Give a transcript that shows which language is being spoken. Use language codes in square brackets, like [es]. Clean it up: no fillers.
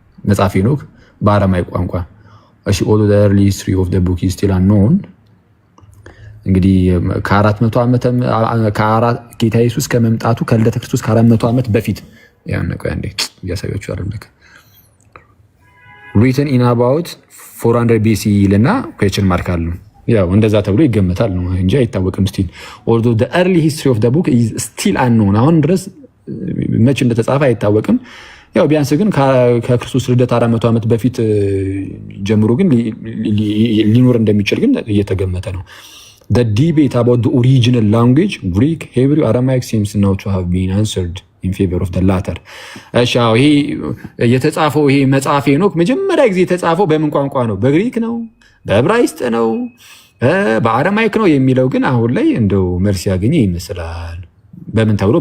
[am] መጽሐፈ ሄኖክ በአረማይክ ቋንቋ። እሺ [en] although the early history of the book is still unknown [am] እንግዲህ ከ400 ዓመት ጌታ ኢየሱስ ከመምጣቱ ከልደተ ክርስቶስ ከ400 ዓመት በፊት ያነቀ እንዴ ያሳያችሁ አይደል? [en] written in about 400 BC [am] ይልና [en] question mark [am] አለው። ያው እንደዛ ተብሎ ይገመታል ነው እንጂ አይታወቅም። [en] ስቲል although the early history of the book is still unknown [am] አሁን ድረስ መቼ እንደተጻፈ አይታወቅም። ያው ቢያንስ ግን ከክርስቶስ ልደት 400 ዓመት በፊት ጀምሮ ግን ሊኖር እንደሚችል ግን እየተገመተ ነው። [en] The debate about the original language Greek, Hebrew, Aramaic seems now to have been answered in favor of the latter. [am] እሺ ይሄ የተጻፈው ይሄ መጽሐፈ ሄኖክ መጀመሪያ ጊዜ የተጻፈው በምን ቋንቋ ነው? በግሪክ ነው? በዕብራይስጥ ነው? በአረማይክ ነው የሚለው ግን አሁን ላይ እንደው መልስ ያገኘ ይመስላል። በምን ተብሎ?